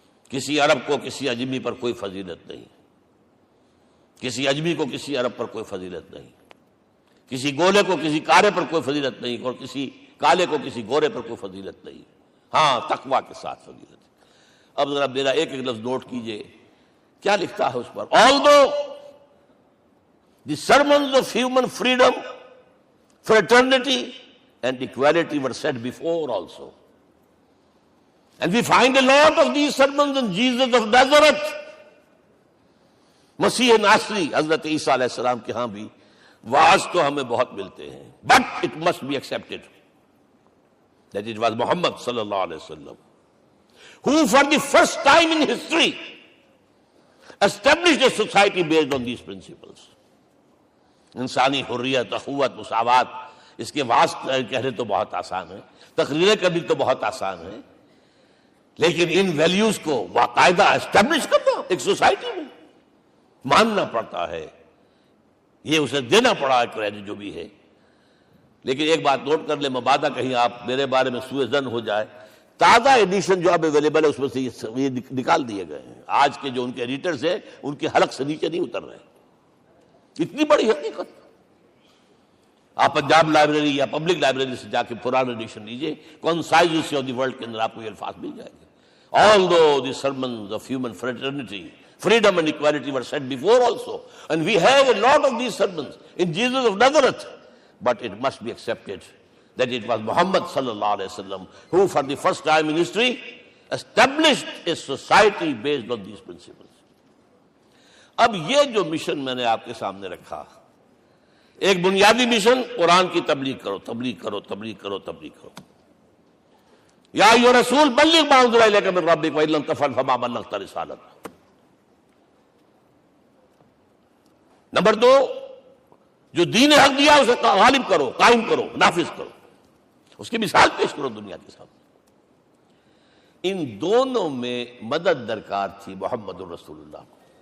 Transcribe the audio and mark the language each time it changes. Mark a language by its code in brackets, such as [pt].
[ur] کسی عرب کو کسی عجمی پر کوئی فضیلت نہیں، کسی عجمی کو کسی عرب پر کوئی فضیلت نہیں، کسی گولے کو کسی کالے پر کوئی فضیلت نہیں، اور کسی کالے کو کسی گورے پر کوئی فضیلت نہیں، ہاں تقوی کے ساتھ فضیلت ہے. اب ذرا میرا ایک ایک لفظ نوٹ کیجئے، کیا لکھتا ہے اس پر؟ [en] Although the sermons of human freedom, fraternity and equality were said before also, and we find a lot of these sermons in Jesus of Nazareth, [ur] مسیح ناصری حضرت عیسیٰ علیہ السلام کے ہاں بھی واعظ تو ہمیں بہت ملتے ہیں، [en] but it must be accepted that it was Muhammad صلی اللہ علیہ وسلم who for the first time in history established a society based on these principles. [ur] انسانی حریت، اخوت، مساوات، اس کے واعظ کہنے تو بہت آسان ہے، تقریریں کرنی تو بہت آسان ہے، لیکن ان ویلیوز کو باقاعدہ اسٹیبلش کرنا ایک سوسائٹی میں ماننا پڑتا ہے، یہ اسے دینا پڑا ہے کریڈٹ جو بھی ہے. لیکن ایک بات نوٹ کر لیں، مبادا کہیں آپ میرے بارے میں سوء ظن ہو جائے، تازہ ایڈیشن جو اب اویلیبل ہے اس میں سے یہ نکال دیے گئے ہیں. آج کے جو ان کے ایڈیٹرز ہیں ان کے حلق سے نیچے نہیں اتر رہے. اتنی بڑی حقیقت، آپ پنجاب لائبریری یا پبلک لائبریری سے جا کے پرانا ایڈیشن لیجئے، concise history of the world کے اندر آپ کو یہ الفاظ مل جائیں گے. [en] Although the sermons of human fraternity, freedom and equality were said before also, and we have a lot of these sermons in Jesus of Nazareth, but it must be accepted that it was Muhammad sallallahu alaihi wasallam who for the first time in history established a society based on these principles. [ur] اب یہ جو mission میں نے آپ کے سامنے رکھا، ایک بنیادی مشن قرآن کی تبلیغ کرو، تبلیغ کرو، تبلیغ کرو، تبلیغ کرو. [ar] یا ایھا رسول بلغ ما انزل الیک من ربک وان لم تفعل فما بلغت رسالتہ. [ur] نمبر 2، جو دین حق دیا اسے غالب کرو، قائم کرو، نافذ کرو، اس کی مثال پیش کرو دنیا کے سامنے. ان دونوں میں مدد درکار تھی محمد الرسول اللہ کو.